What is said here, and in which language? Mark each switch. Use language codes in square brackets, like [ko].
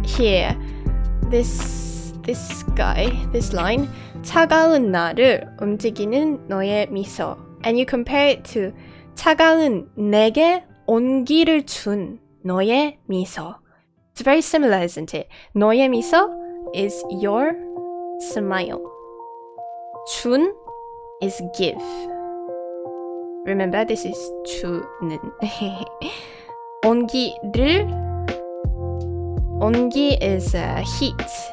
[en] Here, this guy, this line, [ko] 차가운 나를 움직이는 너의 미소. [en] And you compare it to [ko] 차가운 내게 온기를 준 너의 미소. [en] It's very similar, isn't it? [ko] 너의 미소 [en] is your smile. 준 is give. Remember, this is 주는. 온기를, 온기 is heat.